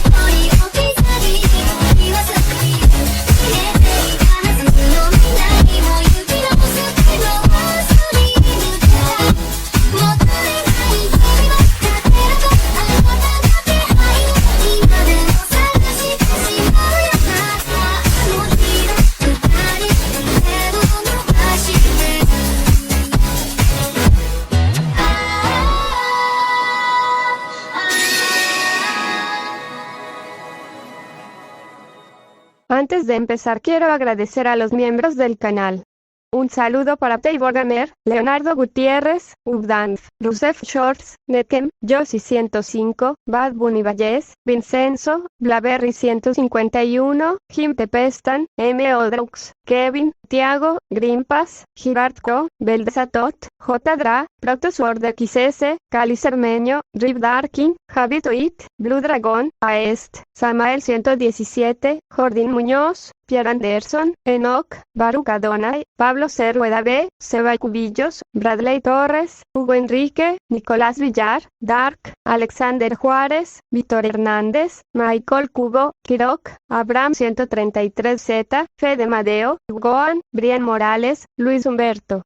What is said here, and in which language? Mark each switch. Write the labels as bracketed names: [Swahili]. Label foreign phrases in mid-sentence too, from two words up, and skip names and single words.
[Japanese] 人置き去り言わずに消えていたはずの未来も行き直すけど忘れぬからもったいない日々は勝てるとあなたの気配今でも探してしまうよまたあの日の二人手を伸ばして [Spanish] Antes de empezar quiero agradecer a los miembros del canal. Un saludo para Tavor Gamer, Leonardo Gutiérrez, Ubdanf, Rusef Shorts, Nekem, Josie 105, Bad Bunny Valles, Vincenzo, Blaberry 151, Jim Tepestan, M. Odrux, Kevin, Tiago, Grimpas, Girardco, Beldesatot, J. Dra, Protosword XS, Cali Cermeño, Rip Darkin, Javi Toit, Blue Dragon, Aest, Samael 117, Jordín Muñoz, Pierre Anderson, Enoch, Baruch Adonai, Pablo Cerrueda B, Seba Cubillos, Bradley Torres, Hugo Enrique, Nicolás Villar, Dark, Alexander Juárez, Víctor Hernández, Michael Cubo, Kirok, Abraham 133Z, Fede Madeo, Goan, Brian Morales, Luis Humberto.